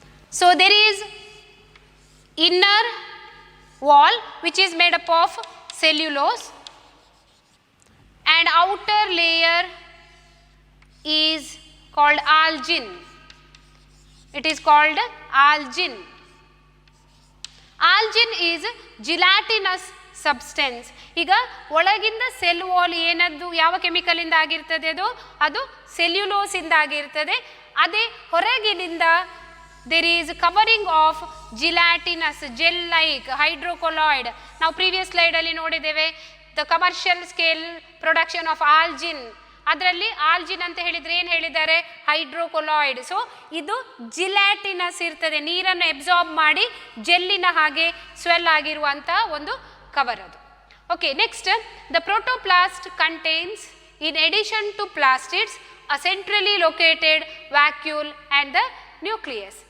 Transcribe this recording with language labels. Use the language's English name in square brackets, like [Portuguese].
[English] So there is inner wall which is made up of cellulose and outer layer is called algin. It is called algin. Algin is gelatinous substance. [Kannada] ಈಗ ಒಳಗಿಂದ cell wall ಏನದು ಯಾವ chemical ಇಂದ ಆಗಿರ್ತದೆ ಅದು cellulose ಇಂದ ಆಗಿರ್ತದೆ. ಅದೇ ಹೊರಗಿನಿಂದ [English] there is covering of gelatinous gel like hydrocolloid. [Kannada] ನಾವು ಪ್ರೀವಿಯಸ್ ಸ್ಲೈಡ್ ಅಲ್ಲಿ ನೋಡಿದ್ದೇವೆ [English] the commercial scale production of algin. [Kannada] ಅದರಲ್ಲಿ ಆಲ್ಜಿನ್ ಅಂತ ಹೇಳಿದರೆ ಏನು ಹೇಳಿದ್ದಾರೆ, ಹೈಡ್ರೋಕೊಲಾಯ್ಡ್. ಸೊ ಇದು ಜಿಲಾಟಿನಸ್ ಇರ್ತದೆ, ನೀರನ್ನು ಎಬ್ಸಾರ್ಬ್ ಮಾಡಿ ಜೆಲ್ಲಿನ ಹಾಗೆ ಸ್ವೆಲ್ ಆಗಿರುವಂಥ ಒಂದು ಕವರ್ ಅದು. [English] Okay, next the protoplast contains in addition to plastids a centrally located vacuole and the nucleus.